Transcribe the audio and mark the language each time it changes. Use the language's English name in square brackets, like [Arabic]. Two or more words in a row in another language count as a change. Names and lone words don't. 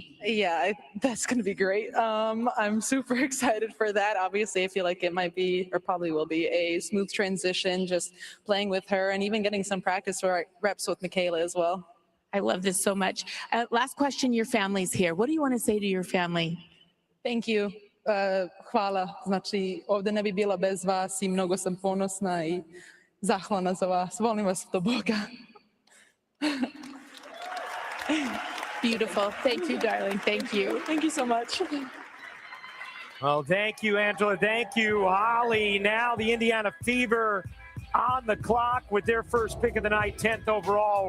[English] Yeah, that's going to be great. I'm super excited for that. Obviously, I feel like it might be, or probably will be, a smooth transition just playing with her and even getting some practice reps with Michaela as well. I love this so much. Last question, your family's here. What do you want to say to your family? Thank you. [Serbian] Hvala. Znači, ovde ne bi bila bez vas I mnogo sam ponosna I zahvalna za vas. Volim vas do Boga. [English] Beautiful. Thank you, darling. Thank you. Thank you so much. Well, thank you, Angela. Thank you, Holly. Now the Indiana Fever on the clock with their first pick of the night, 10th overall.